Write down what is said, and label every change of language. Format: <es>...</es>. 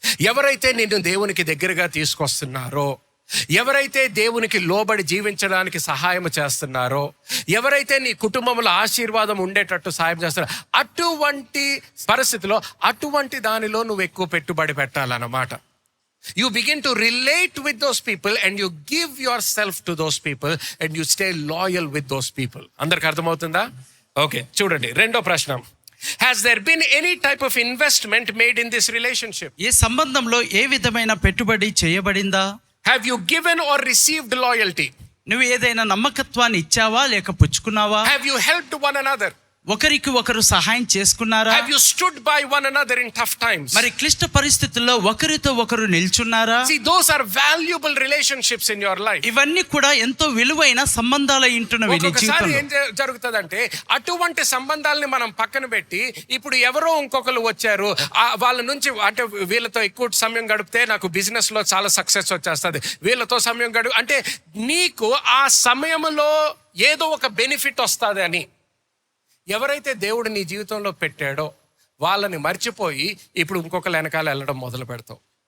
<te>ఎవరైతే నిన్ను దేవునికి దగ్గరగా తీసుకొస్తున్నారో, ఎవరైతే దేవునికి లోబడి జీవించడానికి సహాయం చేస్తున్నారో, ఎవరైతే నీ కుటుంబంలో ఆశీర్వాదం ఉండేటట్టు సహాయం చేస్తున్నారో, అటువంటి పరిస్థితిలో అటువంటి దానిలో నువ్వు ఎక్కువ పెట్టుబడి పెట్టాలన్నమాట.</te> <en>You begin to relate with those people and you give yourself to those people and you stay loyal with those people.</en> <te>అందరికి అర్థమవుతుందా? ఓకే, చూడండి రెండో ప్రశ్న.</te> <en>Has there been any type of investment made in this relationship?</en> <te>ఈ సంబంధంలో ఏ విధమైన పెట్టుబడి చేయబడిందా?</te> <en>Have you given or received loyalty?</en> <te>నువ్వు ఏదైనా నమ్మకత్వాన్ని ఇచ్చావా లేక పుచ్చుకున్నావా?</te> <en>Have you helped one another?</en> <te>ఒకరికి ఒకరు సహాయం చేసుకున్నారా?</te> <en>Have you stood by one another in tough times?</en> <te>మరి క్లిష్ట పరిస్థితుల్లో ఒకరితో ఒకరు నిల్చున్నారా?</te> <en>See, those are valuable relationships in your life.</en> <te>ఇవన్నీ కూడా ఎంతో విలువైన సంబంధాల ఇంటున్నవి నీ ఒక్కొక్కసారి జీవితంలో. ఏం జరుగుతుందంటే అటువంటి సంబంధాలని మనం పక్కన పెట్టి ఇప్పుడు ఎవరో ఇంకొకరు వచ్చారు, వాళ్ళ నుంచి అంటే వీళ్ళతో ఎక్కువ సమయం గడిపితే నాకు బిజినెస్ లో చాలా సక్సెస్ వచ్చేస్తుంది, వీళ్ళతో సమయం అంటే నీకు ఆ సమయంలో ఏదో ఒక బెనిఫిట్ వస్తుంది అని ఎవరైతే దేవుడు నీ జీవితంలో పెట్టాడో వాళ్ళని మర్చిపోయి ఇప్పుడు ఇంకొకరు వెనకాల వెళ్ళడం మొదలు పెడతావు.</te>